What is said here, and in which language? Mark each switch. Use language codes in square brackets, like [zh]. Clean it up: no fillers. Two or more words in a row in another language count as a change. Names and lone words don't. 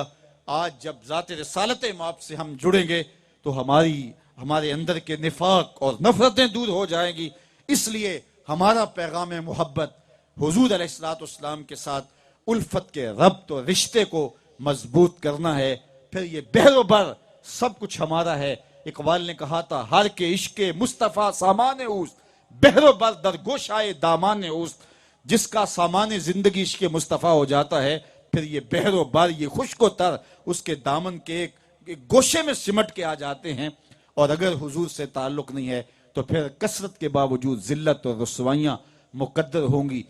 [ur] آج جب ذات رسالت مآب سے ہم جڑیں گے تو ہمارے اندر کے نفاق اور نفرتیں دور ہو جائیں گی۔ اس لیے ہمارا پیغام محبت حضور علیہ السلام کے ساتھ الفت کے ربط و رشتے کو مضبوط کرنا ہے۔ پھر یہ بحر و بر سب کچھ ہمارا ہے۔ اقبال نے کہا تھا [fa] ہر کے عشق مصطفیٰ سامان اوست، بحر و بر در گوشائے دامان اوست۔ [ur] جس کا سامان زندگی عشق مصطفیٰ ہو جاتا ہے، پھر یہ بحر و بر، یہ خشک و تر اس کے دامن کے ایک گوشے میں سمٹ کے آ جاتے ہیں۔ اور اگر حضور سے تعلق نہیں ہے تو پھر کثرت کے باوجود ذلت اور رسوائیاں مقدر ہوں گی۔